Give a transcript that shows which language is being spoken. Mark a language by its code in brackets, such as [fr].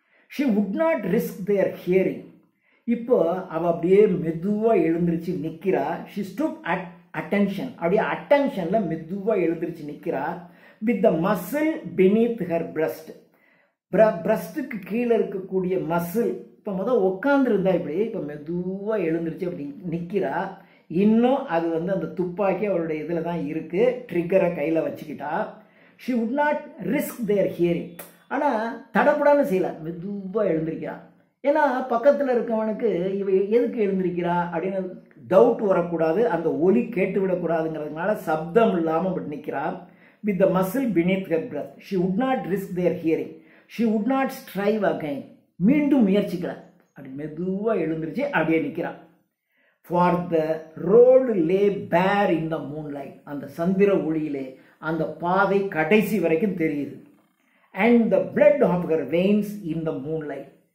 [en] She would not risk their hearing. [ta] இப்போ அவ அப்படியே மெதுவா எழுந்திருச்சு நிக்கிறா. [en] She stood at attention. [ta] அப்படியே அட்டென்ஷன்ல மெதுவா எழுந்திருச்சு நிக்கிறா. [en] With the muscle beneath her breast. [ta] பிரஸ்டுக்கு கீழே இருக்கக்கூடிய மசில் இப்போ முதல் உட்காந்துருந்தா இப்படி இப்போ மெதுவாக எழுந்திருச்சு அப்படி நிற்கிறா. இன்னும் அது வந்து அந்த துப்பாக்கி அவருடைய இதில் தான் இருக்குது. ட்ரிக்கரை கையில் வச்சுக்கிட்டா. [en] She would not risk their hearing. [ta] ஆனால் தடப்படான்னு செய்யலை, மெதுவாக எழுந்திருக்கிறா. ஏன்னா பக்கத்தில் இருக்கவனுக்கு இவ எதுக்கு எழுந்திருக்கிறா அப்படின்னு டவுட் வரக்கூடாது, அந்த ஒலி கேட்டு விடக்கூடாதுங்கிறதுனால சப்தம் இல்லாமல் அப்படி நிற்கிறா. [en] With the muscle beneath her breast. She would not risk their hearing. She would not strive again. [ta] மீண்டும் முயற்சிக்கல, அப்படி மெதுவாக எழுந்திருச்சு அப்படியே நிற்கிறான். [en] For the road lay bare in the moonlight. [ta] அந்த சந்திர ஒளியிலே அந்த பாதை கடைசி வரைக்கும் தெரியுது. [en] And the blood of her veins in the moonlight.